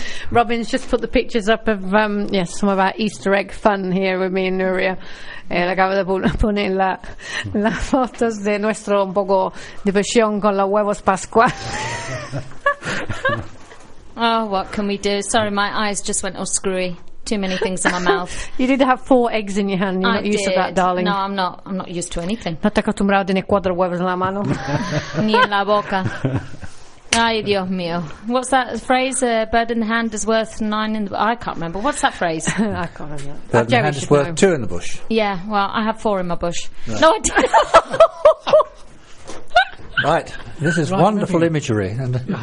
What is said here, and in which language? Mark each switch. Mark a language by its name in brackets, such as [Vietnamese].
[English] Robin's just put the pictures up of some of our Easter egg fun here with me and Nuria. [Spanish] Él acaba de poner las fotos de nuestro un poco diversión con los huevos pascua. [English] Oh, what can we do? Sorry, my eyes just went all screwy. Too many things in my mouth. You did have 4 eggs in your hand. You're I not did. Used to that, darling. No, I'm not. I'm not used to anything. [Spanish] No te acostumbrado a tener 4 huevos en la mano. Ni en la boca. Ay, Dios mío. [English] What's that phrase? A bird in the hand is worth 9 in the bush. I can't remember. What's that phrase? I can't remember. Bird in the hand is worth 2 in the bush. Yeah, well, I have 4 in my bush. Right. No, I didn't. Right. This is wonderful imagery. And